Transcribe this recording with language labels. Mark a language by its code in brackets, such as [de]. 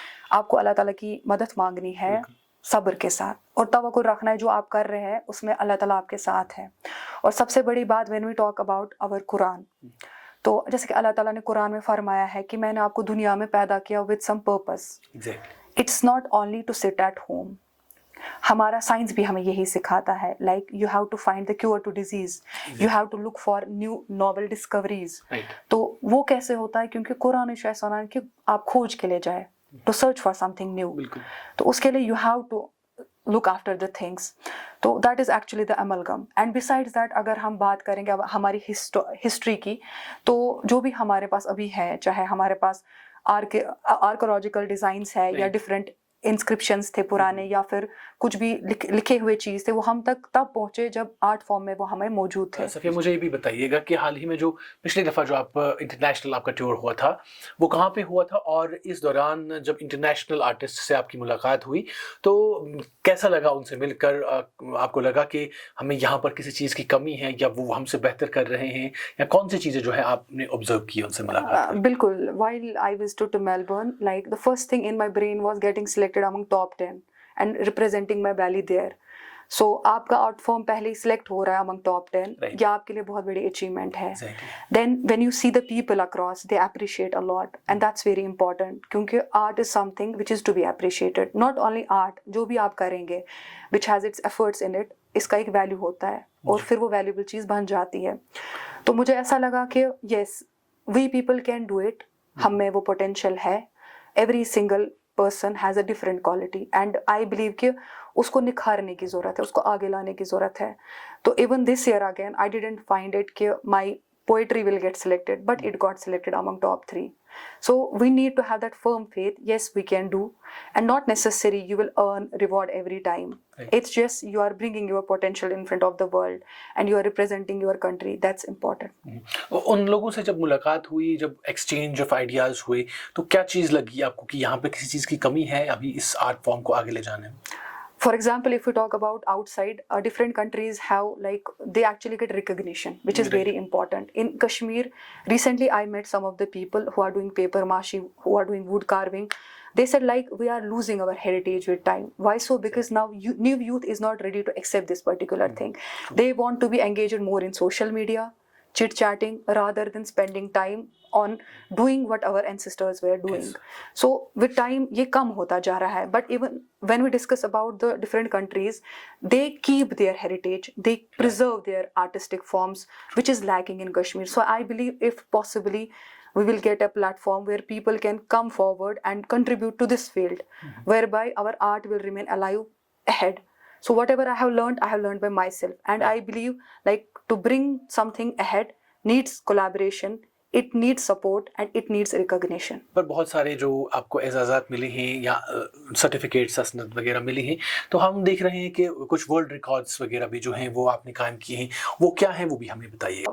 [ur] آپ کو اللہ تعالیٰ کی مدد مانگنی ہے صبر کے ساتھ, اور توقع رکھنا ہے جو آپ کر رہے ہیں اس میں اللہ تعالیٰ آپ کے ساتھ ہے. اور سب سے بڑی بات [en] when we talk about our [ur] قرآن, تو جیسے کہ اللہ تعالیٰ نے قرآن میں فرمایا ہے کہ میں نے آپ کو دنیا میں پیدا کیا [en] with some purpose. It's not only to sit at home. [ur] ہمارا سائنس بھی ہمیں یہی سکھاتا ہے, [en] Like you have to find the cure to disease, you have to look for new novel discoveries. [ur] تو وہ کیسے ہوتا ہے, کیونکہ قرآن شاید سنا ہے کہ آپ کھوج کے لے جائے, [en] To search for something new. [ur] تو اس کے لیے [en] You have to look after the things. تو that is actually the amalgam. And besides that, [ur] اگر ہم بات کریں گے ہماری ہسٹری کی, تو جو بھی ہمارے پاس ابھی ہے, چاہے ہمارے پاس آرکولوجیکل ڈیزائنس ہے یا ڈفرینٹ انسکرپشنس تھے پرانے, یا پھر کچھ بھی لکھے ہوئے چیز تھے, وہ ہم تک تب پہنچے جب آرٹ فارم میں وہ ہمیں موجود تھے. صفیہ, مجھے یہ بھی بتائیے گا کہ حال ہی میں جو پچھلی دفعہ جو آپ انٹرنیشنل آپ کا ٹور ہوا تھا, وہ کہاں پہ ہوا تھا, اور اس دوران جب انٹرنیشنل آرٹسٹ سے آپ کی ملاقات ہوئی تو کیسا لگا ان سے مل کر؟ آپ کو لگا کہ ہمیں یہاں پر کسی چیز کی کمی ہے, یا وہ ہم سے بہتر کر رہے ہیں, یا کون سی چیزیں جو ہے آپ نے آبزرو کی ان سے ملاقات کر؟ [en] بالکل, while I visited to Melbourne, like the first thing in my brain was getting selected among top 10 and representing my valley there. [ur] So آپ کا آرٹ فارم پہلے ہی سلیکٹ ہو رہا ہے [en] among top 10, [ur] یہ آپ کے لیے بہت بڑی اچیومنٹ ہے. [en] Then when you see the people across, they appreciate a lot, and that's very important, کیونکہ art is something which is to be appreciated. Not only art, [ur] جو بھی آپ کریں گے [en] which has its efforts in it, [ur] اس کا ایک value ہوتا ہے, اور پھر وہ ویلیوبل چیز بن جاتی ہے. تو مجھے ایسا لگا کہ [en] yes, we people can do it, [ur] ہم میں وہ پوٹینشیل ہے. [en] Every single person has a different quality, and I believe [ur] کہ اس کو نکھارنے کی ضرورت ہے, [en] اس کو آگے لانے کی ضرورت ہے. تو even this year again, I didn't find it کہ my poetry will get selected, but it got selected among top 3. So we need to have that firm faith, yes we can do, and not necessary you will earn reward every time. It's just you are bringing your potential in front of the world and you are representing your country. That's important. [ur] ان لوگوں سے جب ملاقات ہوئی, جب exchange of ideas ہوئے, تو کیا چیز لگی آپ کو کہ یہاں پہ کسی چیز کی کمی ہے ابھی اس آرٹ فارم کو آگے لے جانے میں؟ [en] For example, if we talk about outside, different countries have, like, they actually get recognition, which is very important. In Kashmir, recently I met some of the people who are doing paper mache, who are doing wood carving. They said, like, we are losing our heritage with time. Why so? Because now new youth is not ready to accept this particular thing. They want to be engaged more in social media, chit-chatting, rather than spending time on doing what our ancestors were doing. So with time [ur] یہ کم ہوتا جا رہا ہے. [en] But even when we discuss about the different countries, they keep their heritage, they preserve their artistic forms, which is lacking in Kashmir. So I believe if possibly we will get a platform where people can come forward and contribute to this field, whereby our art will remain alive ahead. So whatever I have learned by myself, and I believe, like, to bring something ahead needs collaboration, it needs support, and it needs recognition. [ur] پر بہت سارے جو آپ کو اعزازات ملے ہیں یا certificates اسناد وغیرہ ملی ہیں, تو ہم دیکھ رہے ہیں کہ کچھ ورلڈ ریکارڈس وغیرہ بھی جو ہیں وہ آپ نے قائم کیے ہیں, وہ کیا ہیں وہ بھی ہمیں بتائیے.